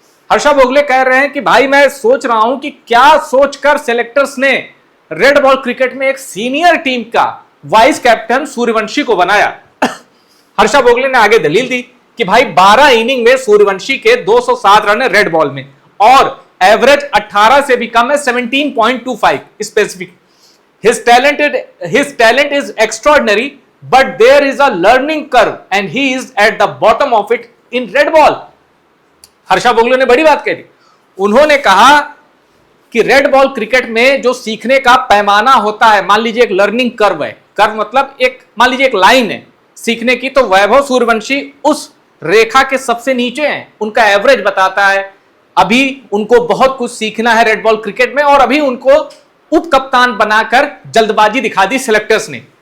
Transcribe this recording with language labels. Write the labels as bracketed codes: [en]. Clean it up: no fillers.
[hi] हर्षा भोगले कह रहे हैं कि भाई मैं सोच रहा हूं कि क्या सोचकर सिलेक्टर्स ने रेड बॉल क्रिकेट में एक सीनियर टीम का वाइस कैप्टन सूर्यवंशी को बनाया। हर्षा भोगले ने आगे दलील दी कि भाई 12 इनिंग में सूर्यवंशी के 207 रन है रेड बॉल में और एवरेज 18 से भी कम है, 17.25 specific. [en] His talent is extraordinary, but there is a learning curve and he is at the bottom of it in red ball. [hi] Harsha Bhogle ने बड़ी बात कह दी। उन्होंने कहा कि रेड बॉल क्रिकेट में जो सीखने का पैमाना होता है, मान लीजिए एक लर्निंग कर्व है, कर्व मतलब एक मान लीजिए एक लाइन है सीखने की, तो वैभव सूर्यवंशी उस रेखा के सबसे नीचे हैं। उनका एवरेज बताता है अभी उनको बहुत कुछ सीखना है रेड बॉल क्रिकेट में और अभी उनको उप कप्तान बनाकर जल्दबाजी दिखा दी सिलेक्टर्स ने।